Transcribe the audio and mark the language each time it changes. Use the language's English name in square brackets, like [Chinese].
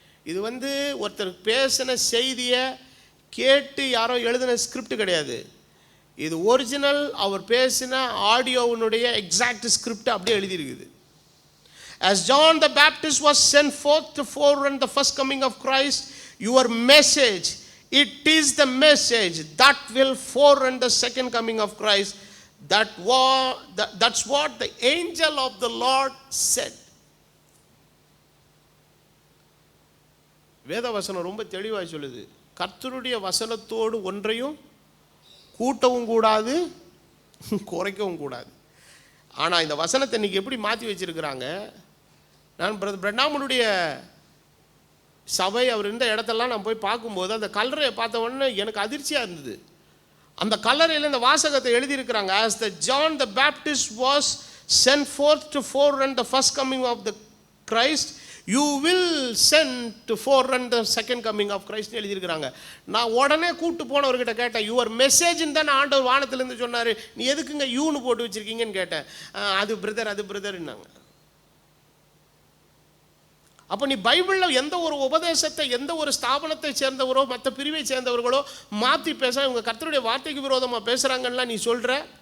[Tamil] இது ஒருத்தர் பேசின செய்தியை கேட்டு யாரோ எழுதின ஸ்கிரிப்ட் கிடையாது. இது ஒரிஜினல், அவர் பேசின ஆடியோவுடைய எக்ஸாக்ட் ஸ்கிரிப்ட் அப்படியே எழுதியிருக்குது. [English] As John the Baptist was sent forth to forerun the first coming of Christ, your message, It is the message that will forerun the second coming of Christ. That's what the angel of the Lord said. [Tamil] வேத வசனம் ரொம்ப தெளிவாக சொல்லுது. கர்த்தருடைய வசனத்தோடு ஒன்றையும் கூட்டவும் கூடாது, குறைக்கவும் கூடாது. ஆனால் இந்த வசனத்தை இன்னைக்கு எப்படி மாற்றி வச்சிருக்கிறாங்க? நான் பிரதர் பிரணாமனுடைய சபை அவர் இருந்த இடத்தெல்லாம் நான் போய் பார்க்கும்போது அந்த கல்லறையை பார்த்த உடனே எனக்கு அதிர்ச்சியாக இருந்தது. அந்த கல்லறையில் இந்த வாசகத்தை எழுதியிருக்கிறாங்க. [English] as the John the Baptist was sent forth to forerun the first coming of the Christ, you will send to forerun the second coming of Christ [Tamil] எழுதியிருக்கிறாங்க. நான் உடனே கூட்டு போனவர்கிட்ட கேட்டேன், [English] your மெசேஜ்ன்னு [Tamil] தான் ஆண்டவர் வானத்திலேருந்து சொன்னார், நீ எதுக்குங்க யூன்னு போட்டு வச்சுருக்கீங்கன்னு கேட்டேன். அது பிரதர்ன்னாங்க. அப்போ நீ பைபிளில் எந்த ஒரு உபதேசத்தை எந்த ஒரு ஸ்தாபனத்தை சேர்ந்தவரோ மற்ற பிரிவை சேர்ந்தவர்களோ மாற்றி பேச இவங்க கர்த்தருடைய வார்த்தைக்கு விரோதமாக பேசுகிறாங்கன்னா நீ சொல்கிற.